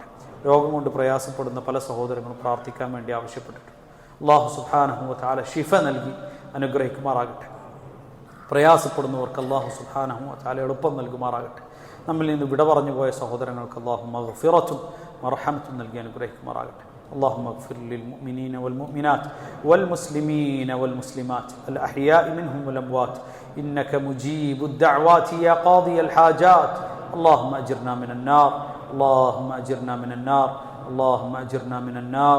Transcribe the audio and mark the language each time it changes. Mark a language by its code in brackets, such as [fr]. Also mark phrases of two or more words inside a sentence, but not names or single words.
[ml] രോഗം കൊണ്ട് പ്രയാസപ്പെടുന്ന പല സഹോദരങ്ങളും പ്രാർത്ഥിക്കാൻ വേണ്ടി ആവശ്യപ്പെട്ടിട്ടുണ്ട്. [ar] الله سبحانه وتعالى [ml] ശിഫ നൽകി അനുഗ്രഹിക്കുമാറാകട്ടെ. പ്രയാസപ്പെടുന്നവർക്ക് [ar] الله سبحانه وتعالى [ml] എളുപ്പം നൽകുമാറാകട്ടെ. നമ്മിൽ നിന്ന് വിട പറഞ്ഞു പോയ സഹോദരങ്ങൾക്ക് അല്ലാഹു മഗ്ഫിറത്തും മർഹമത്തും നൽകി അനുഗ്രഹിക്കുമാറാകട്ടെ. [ar] اللهم اغفر للمؤمنين والمؤمنات والمسلمين والمسلمات الأحياء منهم والأموات إنك مجيب الدعوات يا قاضي الحاجات. اللهم أجرنا من النار، اللهم أجرنا من النار، اللهم أجرنا من النار.